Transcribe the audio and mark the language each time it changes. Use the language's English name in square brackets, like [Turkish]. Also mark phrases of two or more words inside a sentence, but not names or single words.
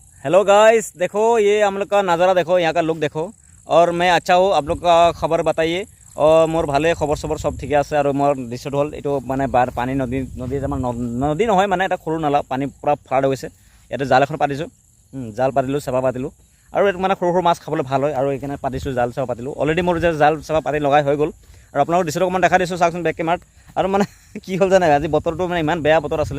[Hindi] हेलो गाइस, देखो ये हम लोग का नज़ारा देखो, यहाँ का लुक देखो। और मैं अच्छा हूँ, आप लोग का खबर बताइए। [Assamese] আৰু মোৰ ভালে খবৰ সবৰ সব ঠিক আছে। আৰু মোৰ দৃশ্যটো হ'ল এইটো মানে পানী নদী আমাৰ নদী নহয়, মানে এটা সৰু নালা, পানী পূৰা ফ্লাড হৈ গৈছে। ইয়াতে জাল এখন পাতিছোঁ, জাল পাতিলোঁ, চেপা পাতিলোঁ। আৰু এইটো মানে সৰু সৰু মাছ খাবলৈ ভাল হয়। আৰু এইকাৰণে পাতিছোঁ, জাল চেপা পাতিলোঁ। অলৰেডি মোৰ যে জাল চেপা পাতি লগাই হৈ গ'ল। আৰু আপোনালোকৰ দৃশ্যটো অকণমান দেখা দিছোঁ, চাওকচোন বেক কেমেৰাত। আৰু মানে কি হ'ল জানে, আজি বতৰটো মানে ইমান বেয়া বতৰ আছিলে।